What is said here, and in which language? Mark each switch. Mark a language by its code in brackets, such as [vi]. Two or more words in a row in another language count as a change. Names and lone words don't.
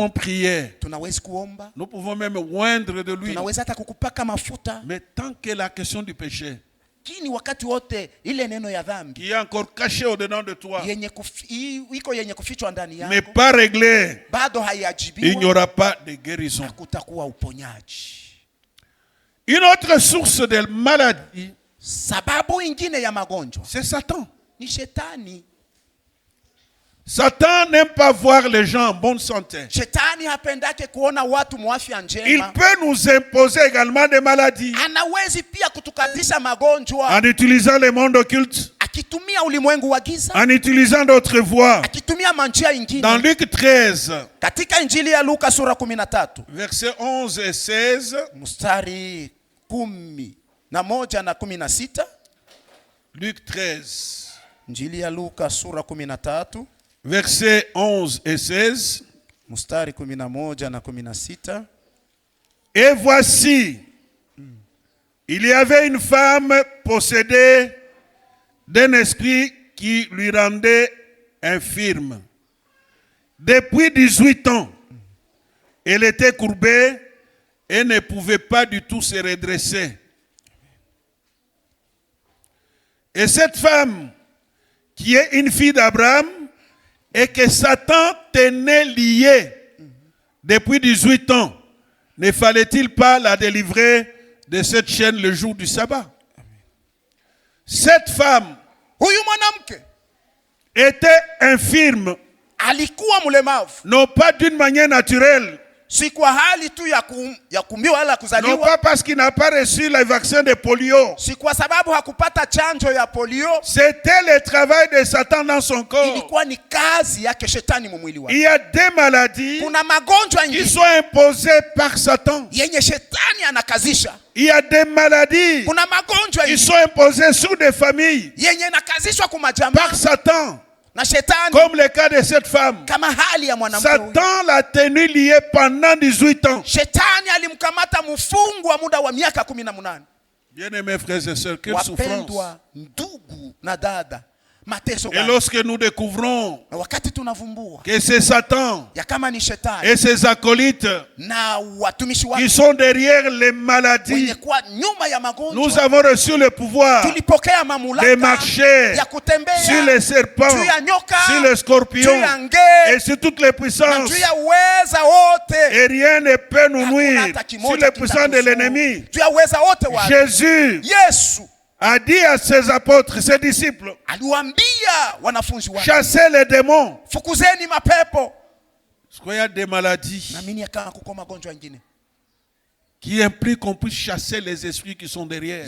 [sw] dhambi. [fr] prier, [sw] Tunaweza kuomba, [fr] nous pouvons même oindre de lui, [sw] tunaweza hata kukupaka mafuta, [fr] mais tant que la question du péché, [sw] lakini wakati wote ile neno ya dhambi [fr] qui est encore caché au-dedans de toi, [sw] iko yenye kufichwa ndani [fr] n'est [sw] yako [fr] pas réglée, [sw] bado [fr] il n'y [sw] haiajibiwa, [fr] aura pas de guérison. [sw] hakutakuwa uponyaji. [fr] Une autre source de maladie, [sw] Sababu ingine ya magonjwa [fr] c'est Satan. [sw] ni shetani. [fr] Satan n'aime pas voir les gens en bonne santé. [sw] Shetani hapendake kuona watu mwafya [fr] Il [sw] njema. [fr] peut nous imposer également des maladies [sw] Anawezi pia kutukazisha magonjwa [fr] en utilisant le monde occulte, [sw] akitumia ulimwengu wa giza, [fr] en utilisant d'autres voies. [sw] akitumia manjia [fr] Dans [sw] ingine. [fr] Luc 13, [sw] Katika Injili ya Luka sura 13 [fr] versets 11 et 16, [sw] mstari 11 na 16. [fr] Luc 13, [sw] Injili ya Luka sura 13 [fr] versets 11 et 16. [sw] mstari 11 na 16. [fr] Et voici, il y avait une femme possédée d'un esprit qui lui rendait infirme. Depuis 18 ans, elle était courbée et ne pouvait pas du tout se redresser. Et cette femme, qui est une fille d'Abraham, et que Satan tenait liée depuis 18 ans, ne fallait-il pas la délivrer de cette chaîne le jour du sabbat? Cette femme [sw] Huyu mwanamke [fr] était infirme, [sw] alikuwa mlemavu, [fr] non pas d'une manière naturelle, [sw] Si kwa hali tu ya kumbiwa wala [fr] Non [sw] kuzaliwa. [fr] pas parce qu'il n'a pas reçu le vaccin de polio. [sw] Si kwa sababu hakupata chanjo ya polio. [fr] C'était le travail de Satan dans son corps. [sw] Ilikuwa ni kazi yake shetani mwili wake. [fr] Il y a des maladies [sw] Kuna magonjwa [fr] qui [sw] nyingine [fr] sont imposées par Satan. [sw] yenye shetani anakazisha. [fr] Il y a des maladies [sw] Kuna magonjwa [fr] qui [sw] nyingine [fr] sont imposées sur des familles [sw] yenye nakazishwa kwa [fr] par [sw] majamaa [fr] Satan. [sw] na shetani, [fr] Comme le cas de cette femme. [sw] kama hali ya mwanamke huyu. [fr] Satan l'a tenu lié pendant 18 ans. [sw] Shetani alimkamata mfungwa muda wa miaka 18. [fr] Bien-aimés frères et sœurs, quelle souffrance. [sw] Wapendwa ndugu na dada, mateso [fr] Et [sw] gani. [fr] lorsque nous découvrons [sw] Na wakati tunavumbua [fr] que c'est Satan [sw] ya kama ni shetani [fr] et ses acolytes [sw] na watumishi [fr] qui [sw] wake [fr] sont derrière les maladies, [sw] wenye kuwa nyuma ya [fr] nous [sw] magonjwa, [fr] avons reçu le pouvoir [sw] tulipokea [fr] de [sw] mamlaka [fr] marcher [sw] ya kutembea [fr] sur les serpents, [sw] juu ya nyoka, [fr] sur les [sw] juu [fr] scorpions [sw] ya nge [fr] et sur toutes les [sw] na [fr] puissances. [sw] juu ya uweza wote. [fr] Et rien ne peut nous [sw] Hakuna [fr] nuire [sw] hata [fr] sur [sw] kimoja [fr] les puissances de [sw] kitatuzuru. [fr] l'ennemi. [sw] Juu ya uweza wote wa [fr] Jésus [sw] Yesu [fr] a dit à ses apôtres, ses disciples, [sw] aliwaambia wanafunzi wake, [fr] chassez les démons. [sw] fukuzeni mapepo. [fr] Parce qu'il y a des maladies [sw] Naamini kama kuko magonjwa mengine [fr] qui impliquent qu'on puisse chasser les esprits qui sont derrière.